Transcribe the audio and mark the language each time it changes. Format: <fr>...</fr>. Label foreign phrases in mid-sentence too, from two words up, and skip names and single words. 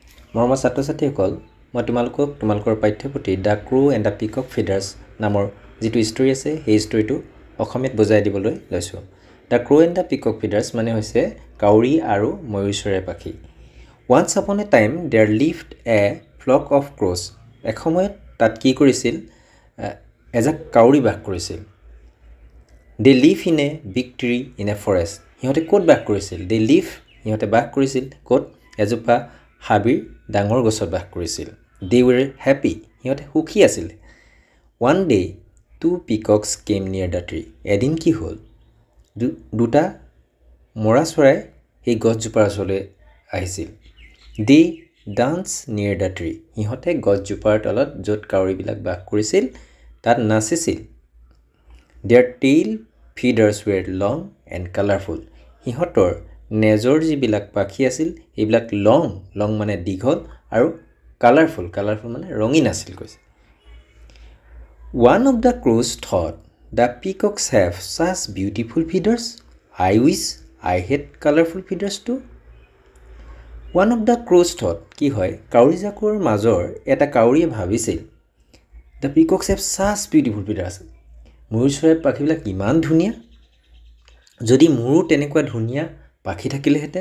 <as>মৰমৰ ছাত্ৰ-ছাত্ৰীসকল, মই তোমালোকৰ পাঠ্যপুথি</as> <en>the crow and the peacock feathers</en> <as>নামৰ যিটো ষ্টৰী আছে সেই ষ্টৰীটো অসমীয়াত বুজাই দিবলৈ লৈছোঁ।</as> <en>the crow and the peacock feathers</en> <as>মানে হৈছে কাউৰী আৰু ময়ূৰ চৰাই পাখি।</as> <en>once upon a time there lived a flock of crows.</en> <as>এসময়ত তাত কি কৰিছিল, এজাক কাউৰী বাস কৰিছিল।</as> <en>they live in a big tree in a forest.</en> <as>সিহঁতে ক'ত বাস কৰিছিল? সিহঁতে বাস কৰিছিল ক'ত? এজোপা হাবিৰ ডাঙৰ গছত বাস কৰিছিল।</as> <en>they were happy.</en> <as>সিহঁতে সুখী আছিল।</as> <en>one day two peacocks came near the tree.</en> <as>এদিন কি হ'ল, দুটা মৰা চৰাই সেই গছজোপাৰ ওচৰলৈ আহিছিল।</as> <en>they dance near the tree.</en> <as>সিহঁতে গছজোপাৰ তলত য'ত কাউৰীবিলাক বাস কৰিছিল তাত নাচিছিল।</as> <en>their tail feathers were long and colourful.</en> <as>সিহঁতৰ নেজৰ যিবিলাক পাখি আছিল সেইবিলাক লং মানে দীঘল আৰু কালাৰফুল মানে ৰঙীন আছিল কৈছে।</as> <en>one of the crows thought the peacocks have such beautiful feathers. I wish I had colourful feathers too. one of the crows thought</en> <as>কি হয়, কাউৰীজাকৰ মাজৰ এটা কাউৰীয়ে ভাবিছিল</as> <en>the peacocks have such beautiful feathers.</en> <as>ময়ূৰ চৰাই পাখিবিলাক ইমান ধুনীয়া, যদি মোৰো তেনেকুৱা ধুনীয়া পাখি থাকিলেহেঁতেন।</as>